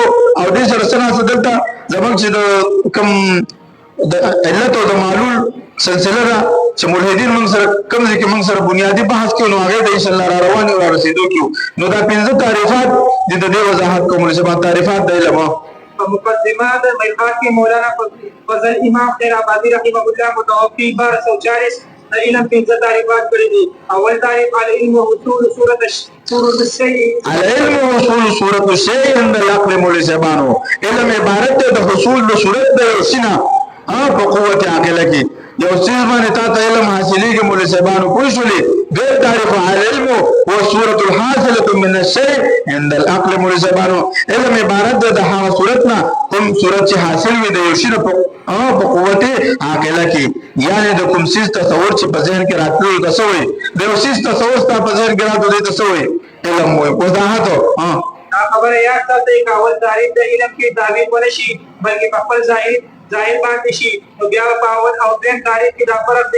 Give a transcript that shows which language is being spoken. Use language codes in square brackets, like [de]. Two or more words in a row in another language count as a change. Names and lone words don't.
[ps] او دې سره څه ناڅه دلته زموږ چې د کوم د علت او د معلول سلسله ده چې ملحدین موږ سره کوم ځای کې موږ سره بنیادي بحث کوو، نو هغې ته انشاءالله را روان یو را رسېدو کېو. نو دا پنځه تعریفات دي، د دې وضاحت کوم مولوي صاحب. تعریفات د علم په مقدمه د مرقات کې مولانا فضل امام خیر آبادي [ar] رحمه الله [ps] متوفي 1240 د علم پنځه تعریفات کړي دي. اول تعریف [ar] العلم وحصول صورت الشیء. العلم وحصول صورت الشیء عند العقل [ps] مولوي صاحبانو. علم عبارت دی د حصول د صورت د یو شي نه په قوت عاقله کې. یو څیز باندې تا ته علم حاصلېږي مولوي صاحبانو، پوه شولې؟ بیا تعریف [ar] العلم والصورة الحاصلة من الشيء عند العقل [ps] مولوي صاحبانو. علم عبارت دی د هغه صورت نه کوم صورت چې حاصل وي د یو شي نه په قوت عاقله کې. یعنې د کوم څیز تصور چې په ذهن کې راتلو ته څه وایي؟ د یو څیز تصور ستا په ذهن کې راتلو دې ته څه وایي؟ علم وایي. وضاحت دا خبره یاد ساتئ که اول تعریف د علم کې تعبیر ونه شي بلکې په خپل ظاهر باندې شي نو بیا په اول او دویم تعریف کې دا فرق دی.